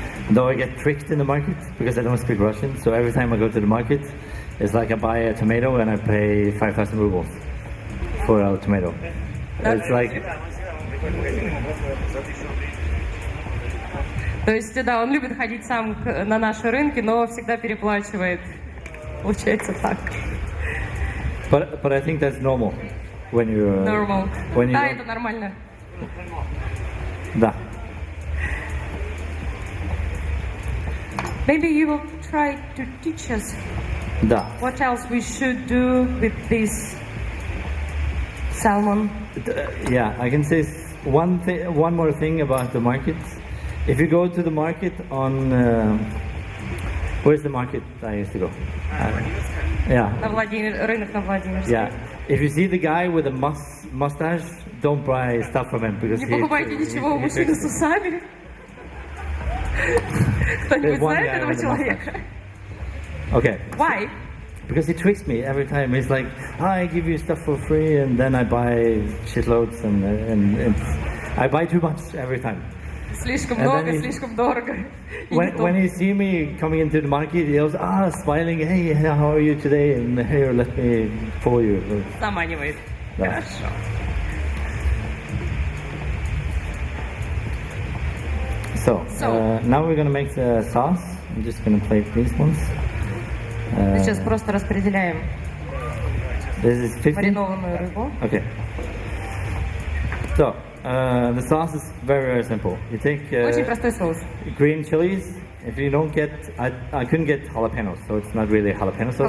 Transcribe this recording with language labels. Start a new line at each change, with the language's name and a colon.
English: Though I get tricked in the market because I don't speak Russian, so every time I go to the market, it's like I buy a tomato and I pay 5,000 rubles for a tomato. It's like...
Russian: То есть, да, он любит ходить сам на наши рынки, но всегда переплачивает. Получается так.
English: But I think that's normal when you. Normal. When you
Russian: да, это нормально. Да.
English: Maybe you will try to teach us.
Russian: Да.
English: What else we should do with this salmon? Yeah, I can say one more thing about the market. If you go to the market on, where's the market I used to go? Yeah.
Russian: Рынок на Владимирской.
English: Yeah. If you see the guy with a mustache, don't buy stuff from him because
Russian: Не покупайте ничего у мужчины с усами. Кто-нибудь знает этого человека?
English: Okay. Why? Because he tricks me every time. He's like, I give you stuff for free, and then I buy shitloads, and I buy too much every time.
Russian: Слишком много, слишком дорого.
English: When you see me coming into the market, he goes, smiling, hey, how are you today? And here, let me pull you.
Russian: Заманивает. Да. Хорошо.
English: So, now we're going to make the sauce. I'm just going to plate these ones.
Russian: Сейчас просто распределяем маринованную рыбу.
English: Okay. So, the sauce is very, very simple. You take
Russian: Очень простой соус.
English: green chilies. If you don't get, I couldn't get jalapenos, so it's not really jalapeno sauce.